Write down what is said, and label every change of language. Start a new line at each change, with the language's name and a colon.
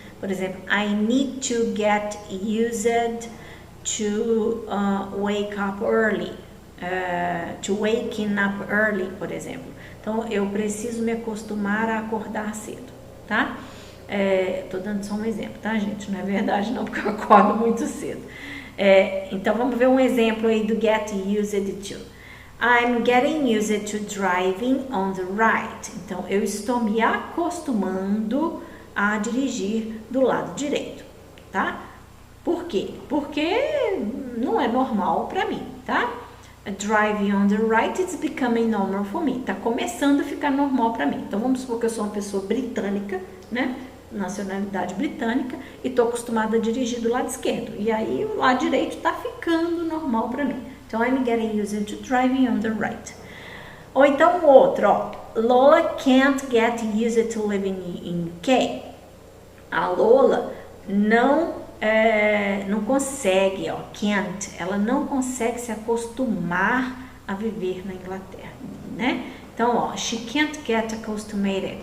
Portuguese: Por exemplo,
English: I need to get used to wake up early, to waking up early,
Portuguese: por exemplo. Então, eu preciso me acostumar a acordar cedo, tá? Tô dando só um exemplo, tá, gente? Não é verdade não, porque eu acordo muito cedo. Então, vamos ver um exemplo aí do get used to.
English: I'm getting used to driving on the right.
Portuguese: Então, eu estou me acostumando a dirigir do lado direito, tá? Por quê? Porque não é normal para mim, tá?
English: Driving on the right is becoming normal for me.
Portuguese: Tá começando a ficar normal para mim. Então, vamos supor que eu sou uma pessoa britânica, né? Nacionalidade britânica, e tô acostumada a dirigir do lado esquerdo. E aí, o lado direito tá ficando normal para mim. Então,
English: I'm getting used to driving on the right.
Portuguese: Ou então, outro, ó.
English: Lola can't get used to living in UK.
Portuguese: A Lola não consegue, ó, can't, ela não consegue se acostumar a viver na Inglaterra, né? Então, ó,
English: she can't get accustomed.